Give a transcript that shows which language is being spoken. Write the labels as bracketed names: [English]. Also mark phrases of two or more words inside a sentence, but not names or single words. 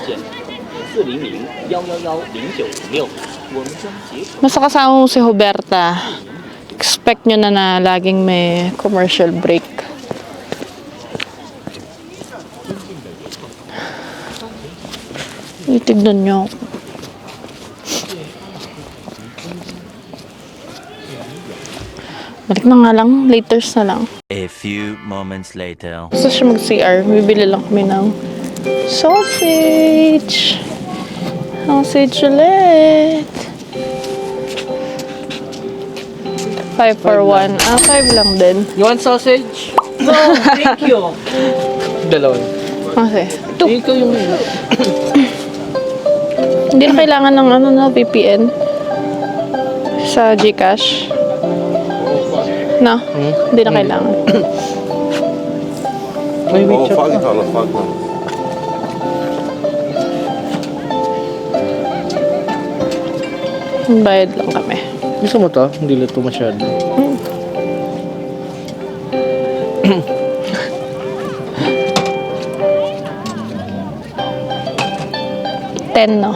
[Filipino] Basta kasama mo si Roberta, expect nyo na laging may [English] commercial break. [Filipino] Itignan nyo. Balik na nga lang, laters na lang. [English] A few moments later. [Filipino] Gusto siya mag-CR, bibili lang kami ng sausage. Sausage ulit. 5 for 1. 5 lang din. [English] You want sausage? No, thank you. [Filipino] Dalawa. Okay. Ito. Ikaw yung... Hindi na kailangan ng ano na VPN sa GCash. No? Hindi na kailangan. May WeChat. [Chinese] 发给他了，发给他了。 [Filipino] Bayad lang kami. Gusto mo to? Hindi lang ito masyado. $10, no?